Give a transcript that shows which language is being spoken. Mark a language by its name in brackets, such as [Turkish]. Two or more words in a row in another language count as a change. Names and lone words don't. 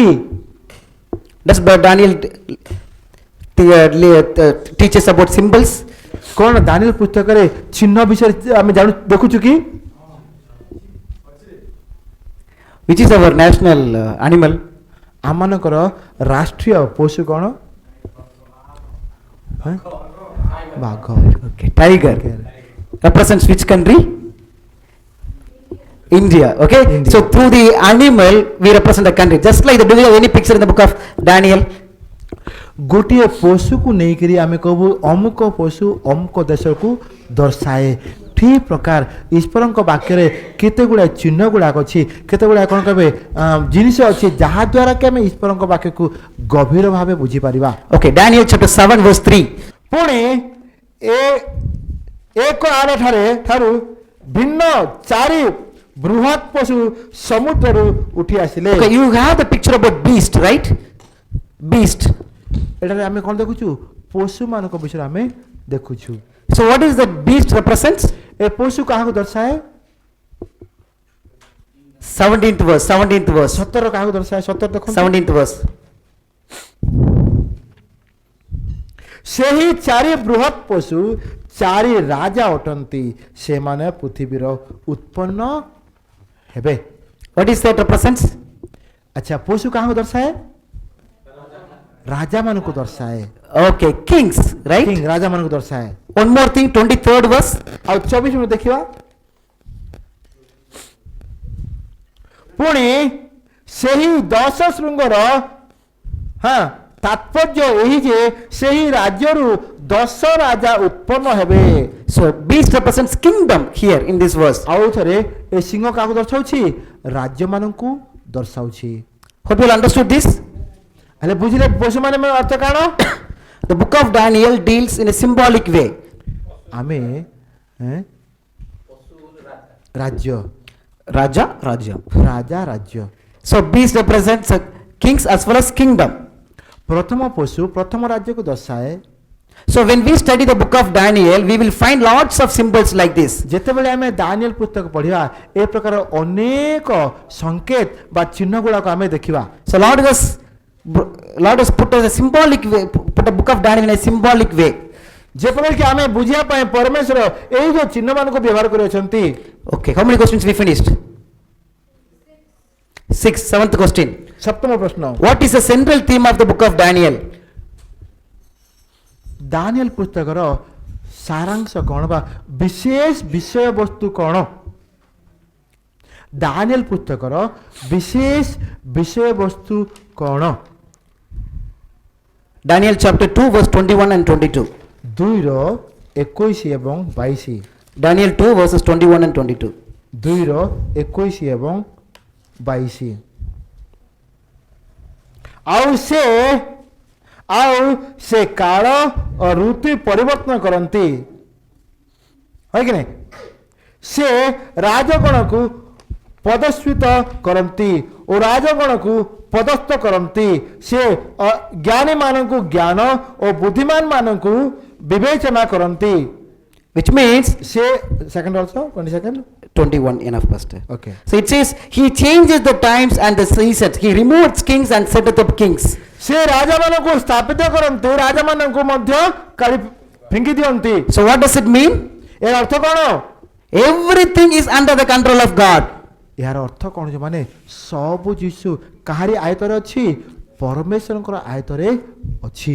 [English] Does Daniel teaches about symbols? [Odia] କ'ଣ ଦାନିଏଲ ପୁସ୍ତକରେ ଚିହ୍ନ ବିଷୟରେ ଆମେ ଦେଖୁଛୁ କି? [English] Which is our national animal? [Odia] ଆମମାନଙ୍କର ରାଷ୍ଟ୍ରୀୟ ପଶୁ କ'ଣ? ବାଘ। [English] Okay, tiger. Represents which country? India. Okay. India. So through the animal we represent the country. Just like do we have any picture in the book of Daniel? [Odia] ଗୋଟିଏ ପଶୁକୁ ନେଇକରି ଆମେ କହିବୁ ଅମୁକ ପଶୁ ଅମୁକ ଦେଶକୁ ଦର୍ଶାଏ। ଠିକ୍ ପ୍ରକାର ଈଶ୍ୱରଙ୍କ ବାକ୍ୟରେ କେତେ ଗୁଡ଼ାଏ ଚିହ୍ନ ଗୁଡ଼ାକ ଅଛି, କେତେ ଗୁଡ଼ାଏ କ'ଣ କହିବେ ଜିନିଷ ଅଛି ଯାହାଦ୍ୱାରା କି ଆମେ ଈଶ୍ୱରଙ୍କ ବାକ୍ୟକୁ ଗଭୀର ଭାବେ ବୁଝିପାରିବା। [English] Okay, Daniel chapter 7 verse 3. [Odia] ପୁଣି ଏକ ଆର ଠାରୁ ଭିନ୍ନ 4 ବୃହତ୍ ପଶୁ ସମୁଦ୍ରରୁ ଉଠି ଆସିଲେ। [English] Okay, you have the picture about beast, right? Beast. [Odia] ଏଠାରେ ଆମେ କ'ଣ ଦେଖୁଛୁ? ପଶୁମାନଙ୍କ ବିଷୟରେ ଆମେ ଦେଖୁଛୁ। [English] So what is that beast represents? [Odia] ଏ ପଶୁ କାହାକୁ ଦର୍ଶାଏ? [English] 17th verse. [Odia] 17 କାହାକୁ ଦର୍ଶାଏ? 17 ଦେଖନ୍ତୁ। [English] 17th verse. [Odia] ସେହି 4 ବୃହତ୍ ପଶୁ 4 ରାଜା ଅଟନ୍ତି, ସେମାନେ ପୃଥିବୀର ଉତ୍ପନ୍ନ ହେବେ। [English] What is that represents? [Odia] ଆଚ୍ଛା, ପଶୁ କାହାକୁ ଦର୍ଶାଏ? ରାଜାମାନଙ୍କୁ ଦର୍ଶାଏ। [English] Okay, kings, right? [Odia] କିଙ୍ଗ ରାଜାମାନଙ୍କୁ ଦର୍ଶାଏ। [English] One more thing, 23rd verse. [Odia] ଆଉ 24 ଦେଖିବା। ପୁଣି ସେହି 10 ଶୃଙ୍ଗର ତାତ୍ପର୍ଯ୍ୟ ଏହି ଯେ ସେହି ରାଜ୍ୟରୁ ଦଶ ରାଜା ଉତ୍ପନ୍ନ ହେବେ। [English] So beast represents kingdom here in this verse. [Odia] ଆଉ ଥରେ ଏ ସିଂହ କାହାକୁ ଦର୍ଶାଉଛି? ରାଜ୍ୟମାନଙ୍କୁ ଦର୍ଶାଉଛି। [English] Hope you all understood this. [Odia] ହେଲେ ବୁଝିଲେ ପଶୁମାନେ ଅର୍ଥ କାଣ? [English] The book of Daniel deals in a symbolic way. [Odia] ଆମେ ରାଜ୍ୟ Raja, Raja. ରାଜା ରାଜ୍ୟ। [English] So beast represents kings as well as kingdom. [Odia] ପ୍ରଥମ ପଶୁ ପ୍ରଥମ ରାଜ୍ୟକୁ ଦର୍ଶାଏ। [English] So when we study the book of Daniel, we will find lots of symbols like this. [Odia] ଯେତେବେଳେ ଆମେ ଦାନିଏଲ ପୁସ୍ତକ ପଢିବା ଏ ପ୍ରକାର ଅନେକ ସଂକେତ ବା ଚିହ୍ନ ଗୁଡାକ ଆମେ ଦେଖିବା। [English] So Lord has put us a symbolic way, put the book of Daniel in a symbolic way. [Odia] ଯେପରି କି ଆମେ ବୁଝିବା ପାଇଁ ପରମେଶ୍ୱର ଏଇ ଯୋଉ ଚିହ୍ନ ମାନଙ୍କୁ ବ୍ୟବହାର କରିଅଛନ୍ତି। [English] Okay, how many questions we finished? 6. Seventh question. [Odia] ସପ୍ତମ ପ୍ରଶ୍ନ, [English] What is the central theme of the book of Daniel? [Odia] ଦାନିଏଲ ପୁସ୍ତକର ସାରାଂଶ କ'ଣ ବା ବିଶେଷ ବିଷୟବସ୍ତୁ କ'ଣ? ଦାନିଏଲ ପୁସ୍ତକର ବିଶେଷ ବିଷୟବସ୍ତୁ କ'ଣ? [English] Daniel chapter 2 verse 21 and 22. [Odia] 2ର 21 ଏବଂ 22। [English] Daniel 2 verses 21 and 22. [Odia] 2ର 21 ଏବଂ 22। ଆଉ ସେ କାଳ ଓ ଋତୁ ପରିବର୍ତ୍ତନ କରନ୍ତି, হয় କି ନାହିଁ? ସେ ରାଜଗଣକୁ ପଦସ୍ୱିତ କରନ୍ତି ଓ ରାଜଗଣକୁ ପଦସ୍ଥ କରନ୍ତି। ସେ ଜ୍ଞାନୀମାନଙ୍କୁ ଜ୍ଞାନ ଓ ବୁଦ୍ଧିମାନମାନଙ୍କୁ ବିବେଚନା କରନ୍ତି। [English] Which means ସେ ସେକେଣ୍ଡ ଅଲସୋ 20 ସେକେଣ୍ଡ 21 enough pastor. ଓକେ। So it says he changes the times and the seasons. He removes kings and setteth up kings. [Odia] ସେ ରାଜାମାନଙ୍କୁ ସ୍ଥାପିତ କରନ୍ତି, ରାଜାମାନଙ୍କୁ ମଧ୍ୟ କାଢି ଫିଙ୍ଗି ଦିଅନ୍ତି। [English] So what does it mean? [Odia] ଏହାର ଅର୍ଥ କ'ଣ? [English] Everything is under the control of God. [Odia] ଏହାର ଅର୍ଥ କ'ଣ ଯେ ମାନେ ସବୁ ଯୀଶୁ କାହାରି ଆୟତରେ ଅଛି? ପରମେଶ୍ୱରଙ୍କର ଆୟତରେ ଅଛି।